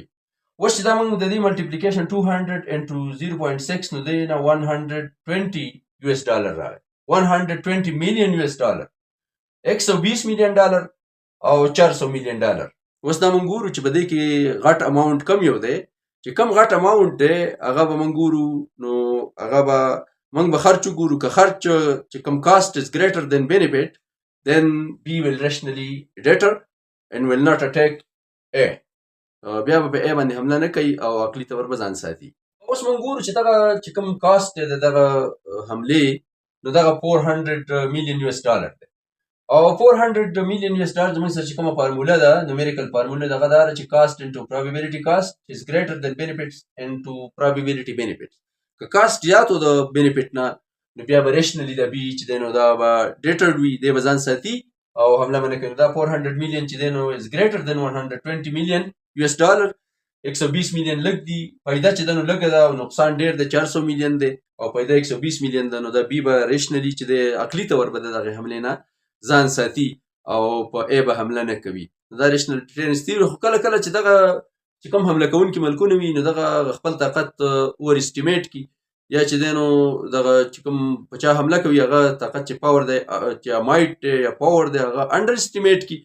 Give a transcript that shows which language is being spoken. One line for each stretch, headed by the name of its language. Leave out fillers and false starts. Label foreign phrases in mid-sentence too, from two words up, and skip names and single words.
Pashto: اوس چې دا موږ د دې ملټیپلیکیشن 200 into 0.6 نو دی نه $120 راغی، $120 million، $120 million او $400 million. اوس دا موږ ګورو چې په دې کې غټ اماونټ کم یو دی، چې کم غټ اماونټ دی هغه به موږ ګورو، نو هغه به موږ به خرچ وګورو. که خرچ چې کم
English: cost is greater than benefit then B will rationally deter and will not attack A.
Pashto: بیا به په اے باندې حمله نه کوي او عقلي طور به ځان ساتي. اوس موږ ګورو چې دغه چې کوم کاست دی د دغه حملې نو دغه $400 million دی، او $400 million زموږ سره چې کومه فارموله ده
English: numerical formula
Pashto: دغه دا چې
English: cost into probability cost is greater than benefits into probability benefits.
Pashto: که کاست زیاتو د بینیفټ نه نو بیا به ریشنلی د بي چې دی نو دا به ډیټرډ وي، دی به ځان ساتي او حمله به نه کوي. دا $400 million چې دی نو
English: is greater than $120 million.
Pashto: 120 میلیون لږ دي، پیدا چې ده نو لږه ده او نقصان ډېر دی 400 میلیون دی او پیدا 120 میلیون ده، نو دا بي به ریشنلي چې دی عقلي طور به د دغې حملې نه ځان ساتي او په ای به حمله نه کوي. دا
English: rational deterrence theory.
Pashto: خو کله کله چې دغه چې کوم حمله کوونکي ملکونه وي نو دغه خپل طاقت
English: over estimate
Pashto: کړي، یا چې دی نو دغه چې کوم په چا حمله کوي هغه طاقت چې پاور دی چې مایټ دی یا پاور دی هغه
English: under estimate
Pashto: کړي.